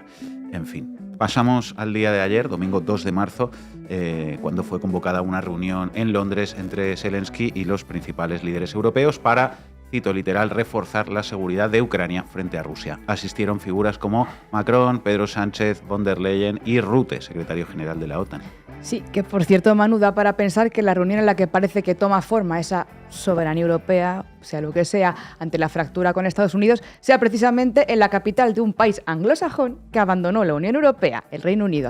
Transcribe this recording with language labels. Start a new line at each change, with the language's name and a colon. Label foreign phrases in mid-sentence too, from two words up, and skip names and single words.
Spanish: En fin, pasamos al día de ayer, domingo 2 de marzo, cuando fue convocada una reunión en Londres entre Zelensky y los principales líderes europeos para, cito literal, reforzar la seguridad de Ucrania frente a Rusia. Asistieron figuras como Macron, Pedro Sánchez, von der Leyen y Rutte, secretario general de la OTAN. Sí, que por cierto, Manu, da para pensar que la reunión en la que parece que toma forma esa soberanía europea, sea lo que sea, ante la fractura con Estados Unidos, sea precisamente en la capital de un país anglosajón que abandonó la Unión Europea, el Reino Unido.